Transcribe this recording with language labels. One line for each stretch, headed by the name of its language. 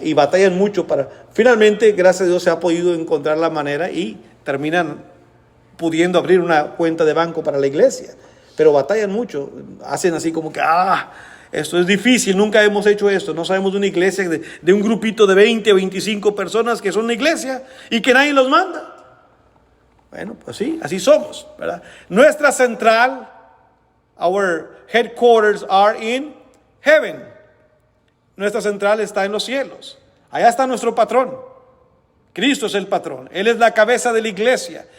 Spanish: Y batallan mucho finalmente, gracias a Dios, se ha podido encontrar la manera y terminan pudiendo abrir una cuenta de banco para la iglesia. Pero batallan mucho, hacen así como que, esto es difícil, nunca hemos hecho esto. No sabemos de una iglesia de un grupito de 20 o 25 personas que son una iglesia y que nadie los manda. Bueno, pues sí, así somos, ¿verdad? Nuestra central,
English: our headquarters are in heaven.
Spanish: Nuestra central está en los cielos. Allá está nuestro patrón. Cristo es el patrón. Él es la cabeza de la iglesia.